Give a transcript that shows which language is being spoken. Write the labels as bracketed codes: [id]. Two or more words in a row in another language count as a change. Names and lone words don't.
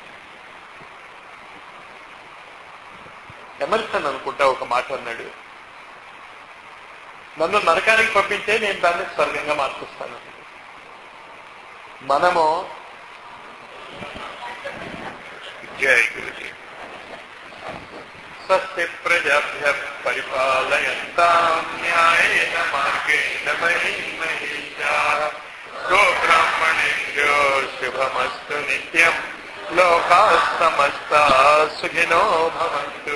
[te] ఎమర్సన్ అనుకుంటా ఒక మాట అన్నాడు, నన్ను నరకానికి పంపించే నేను దాన్ని స్వర్గంగా మార్చుస్తాను. [sa] మనము జై గురుజీ స్వస్తి ప్రజాభ్య పరిపాలయంతాం న్యాయేన మార్గేణ మహీం మహీషాః గోబ్రాహ్మణేభ్యో శుభమస్తు నిత్యం లోకాః సమస్తాః సుఖినో భవంతు.